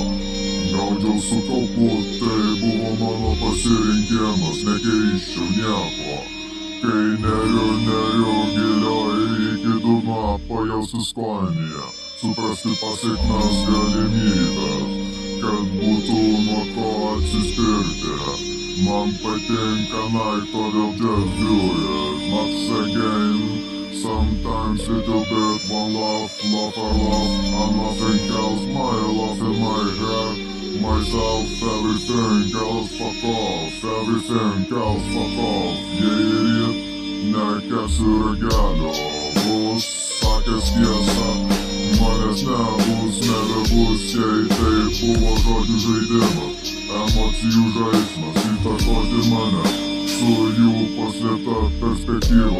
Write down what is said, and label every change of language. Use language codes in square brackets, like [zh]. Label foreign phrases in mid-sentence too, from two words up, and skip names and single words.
[lt] Gaudžiau su kaupu, tai buvo mano pasirinkimas, nekeiščiau nieko. Kai neriu gilioj iki dugno, pajausti skonyje, suprasti pasiekmes galimybės, kad būtų nuo ko atsispirti. Man patinka night, todėl [en] just do it. Once again, sometimes little bit, one laugh, laugh or laugh. And nothing else, my love in my head. Myself, everything else fuck off. Everything else fuck off. [lt] Jei ryt nekesiu ragelio, bus sakęs tiesą. Manęs nebus, nebebus, jei tai buvo žodžių žaidimas. Emocijų žaismas, įtakoti mane su jų paslėpta perspektyva.